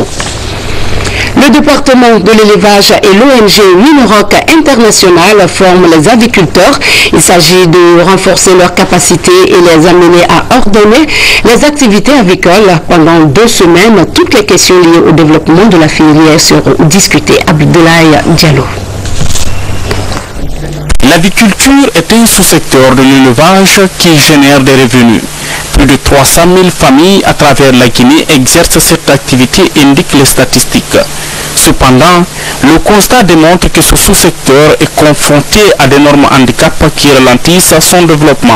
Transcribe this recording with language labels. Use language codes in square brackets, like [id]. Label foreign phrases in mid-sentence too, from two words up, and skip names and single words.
[fr] Le département de l'élevage et l'ONG Winorock International forment les aviculteurs. Il s'agit de renforcer leurs capacités et les amener à ordonner les activités avicoles. Pendant 2 semaines, toutes les questions liées au développement de la filière seront discutées. Abdoulaye Diallo. L'aviculture est un sous-secteur de l'élevage qui génère des revenus. Plus de 300 000 familles à travers la Guinée exercent cette activité, indiquent les statistiques. Cependant, le constat démontre que ce sous-secteur est confronté à d'énormes handicaps qui ralentissent son développement.